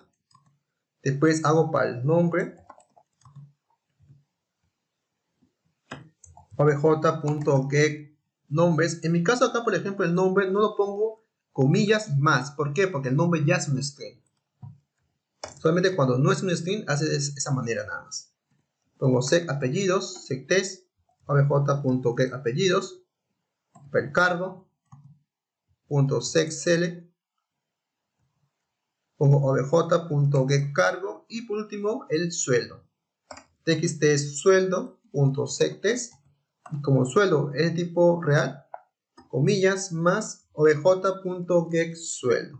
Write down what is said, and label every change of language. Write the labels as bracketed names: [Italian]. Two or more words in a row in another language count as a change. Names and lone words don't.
[Spanish] Después hago para el nombre obj.getNombres. En mi caso acá, por ejemplo, el nombre no lo pongo comillas más. ¿Por qué? Porque el nombre ya es un string. Solamente cuando no es un string, hace de esa manera nada más. Pongo sec apellidos, sectest, obj.getApellidos. el cargo, punto select, pongo obj.getCargo y por último el sueldo. txt sueldo punto setText, y como sueldo es de tipo real, comillas más obj.getSueldo.